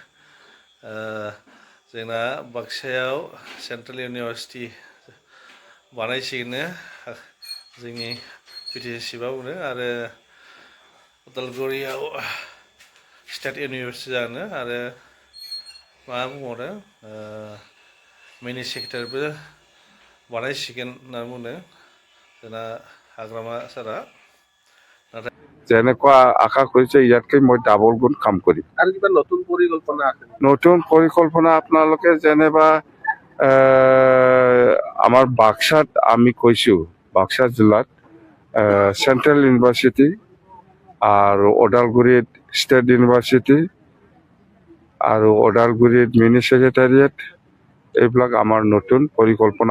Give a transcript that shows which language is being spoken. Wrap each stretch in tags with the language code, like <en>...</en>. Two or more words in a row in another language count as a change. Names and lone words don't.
<brx>जोंना बाक्सायाव</brx> <en>central university</en> <brx>बानायसिगोननो जोंनि बिटिसि बावनो आरो उदालगुरियाव</brx> <en>state university</en> <brx>जानो आरो मा बुंबावदों</brx> <en>mini secretary</en> <brx>बानायसिगोन होनना बुंदों जोंना हाग्रामा सारा</brx> <as>যেনেকুৱা আশা কৰিছে ইয়াতকৈ মই ডাবল গুণ কাম কৰিম। আৰু কিবা নতুন পৰিকল্পনা আছে? নতুন পৰিকল্পনা আপোনালোকে যেনেবা আমাৰ বাক্সাত আমি কৈছোঁ, বাক্সা জিলাত</as> <en>central university</en> <as>আৰু ওদালগুৰিত</as> <en>state university</en> <as>আৰু ওদালগুৰিত</as> <en>mini secretariat,</en> <as>এইবিলাক আমাৰ নতুন পৰিকল্পনা।</as>